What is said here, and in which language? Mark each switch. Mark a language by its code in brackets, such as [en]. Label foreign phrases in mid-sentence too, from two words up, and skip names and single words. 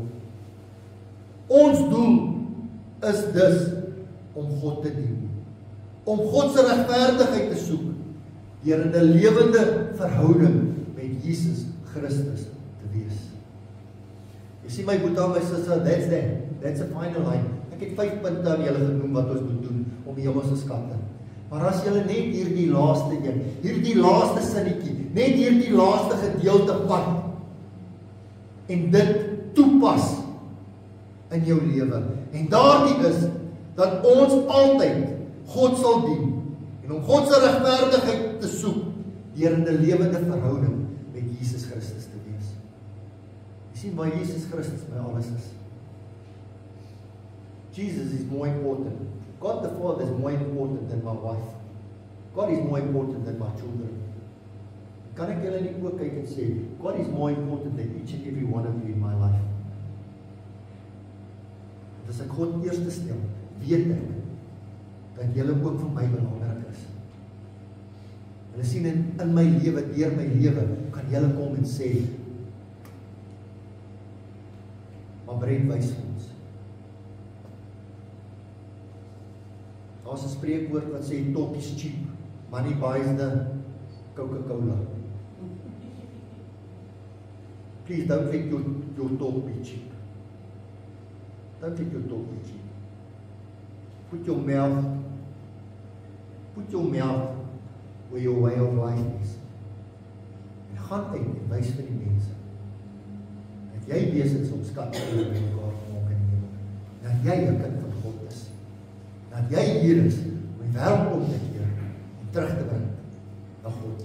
[af] Ons doel is dus om God te dien. Om God se regverdigheid te soek deur in 'n lewende verhouding met Jesus Christus te wees. Jy sien my boetie, my sussie, [en] that's a final line. [af] Ek het 5 punte aan julle genoem wat ons moet doen om die hemelse skatte. Maar as julle net hierdie laaste een, hierdie laaste sinnetjie, net hierdie laaste gedeelte vat en dit toepas in jou lewe. En daardie is dat ons altyd God sal dien en om God se regverdigheid te soek deur in 'n lewende verhouding met Jesus Christus te wees. Jy sien waar Jesus Christus my alles is. [en] Jesus is more important. God the Father is more important than my wife. God is more important than my children. [af] Kan ek julle in die oë kyk en sê, [en] God is more important than each and every one of you in my life. [af] As ek God eerste stel, weet ek dat julle ook vir my belangrik is. Hulle sien in my lewe, deur my lewe, kan julle kom en sê, maar Brent wys vir ons. Daar's 'n spreekwoord wat sê, [en] talk is cheap, money buys the Coca-Cola. Please don't let your talk be cheap. Don't let your talk be cheap. Put your mouth where your way of life is. [af] En gaan uit en wys vir die mense dat jy besig is om skatte te maak in die hemel. Dat jy 'n kind van God is. Dat jy hier is om die wêreld om te keer en terug te bring na God.